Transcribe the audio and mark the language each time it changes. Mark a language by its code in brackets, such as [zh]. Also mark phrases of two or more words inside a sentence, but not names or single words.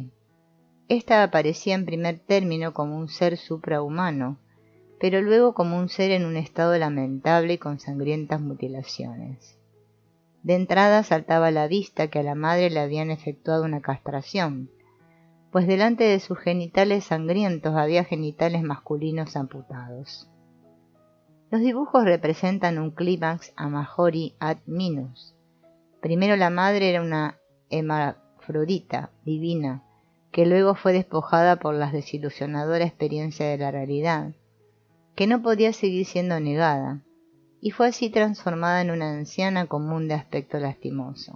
[es] Esta aparecía en primer término como un ser suprahumano, pero luego como un ser en un estado lamentable y con sangrientas mutilaciones. De entrada saltaba a la vista que a la madre le habían efectuado una castración, pues delante de sus genitales sangrientos había genitales masculinos amputados. Los dibujos representan un clímax [la] a majori ad minus. [es] Primero la madre era una hermafrodita divina, que luego fue despojada por la desilusionadora experiencia de la realidad, que no podía seguir siendo negada, y fue así transformada en una anciana común de aspecto lastimoso.